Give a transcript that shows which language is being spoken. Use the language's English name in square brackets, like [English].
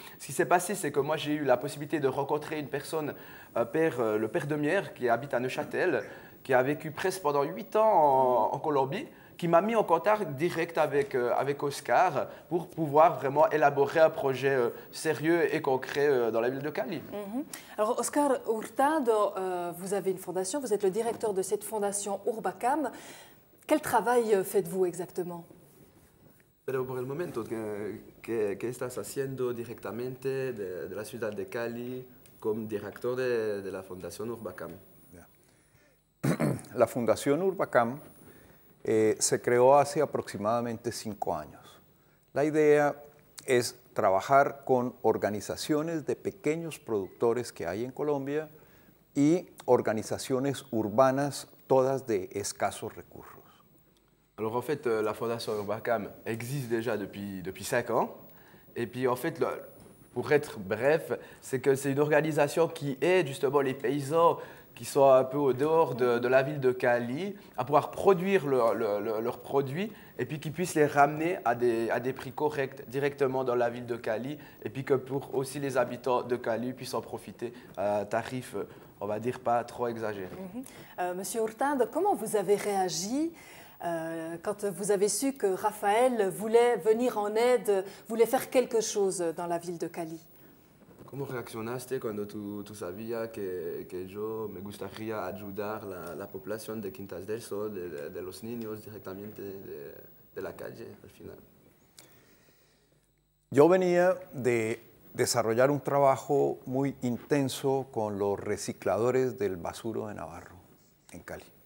[French] Ce qui s'est passé, c'est que moi, j'ai eu la possibilité de rencontrer une personne, le père de Mière, qui habite à Neuchâtel, qui a vécu presque pendant 8 ans en Colombie, qui m'a mis en contact direct avec Oscar pour pouvoir vraiment élaborer un projet sérieux et concret dans la ville de Cali. Alors Oscar Hurtado, vous avez une fondation, vous êtes le directeur de cette fondation Urbacam. Quel travail faites-vous exactement? [Spanish] Pero por el momento, ¿qué estás haciendo directamente de la ciudad de Cali como director de la Fundación Urbacam? La Fundación Urbacam se creó hace aproximadamente 5 años. La idea es trabajar con organizaciones de pequeños productores que hay en Colombia y organizaciones urbanas, todas de escasos recursos. [French] Alors en fait, la Fondation Urbacam existe déjà depuis 5 ans. Et puis en fait, pour être bref, c'est que c'est une organisation qui aide justement les paysans qui sont un peu au dehors de la ville de Cali à pouvoir produire leurs produits et puis qu'ils puissent les ramener à des prix corrects directement dans la ville de Cali et puis que pour aussi les habitants de Cali puissent en profiter à un tarif, on va dire, pas trop exagéré. Monsieur Hurtado, comment vous avez réagi quand vous avez su que Rafael voulait venir en aide, voulait faire quelque chose dans la ville de Cali? [Spanish] ¿Cómo reaccionaste cuando tú sabías que yo me gustaría ayudar la población de Quintas del Sol, de los niños directamente de la calle al final? Yo venía de desarrollar un trabajo muy intenso con los recicladores del basuro de Navarro, en Cali.